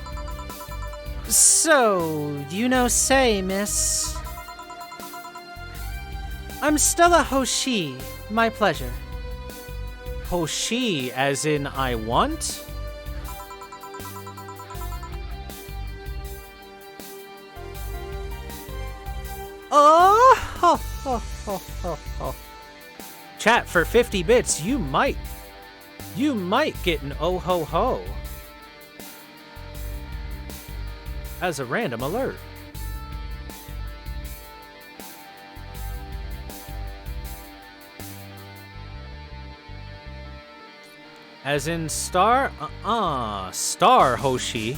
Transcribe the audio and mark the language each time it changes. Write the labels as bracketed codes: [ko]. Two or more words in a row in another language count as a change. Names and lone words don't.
[en] So, you know Say, miss? I'm Stella Hoshi. My pleasure. Hoshi, as in I want? Oh! Ho, ho, ho, ho, ho. Chat, for 50 bits, you might get an oh ho ho. As a random alert. As in star? Star Hoshi.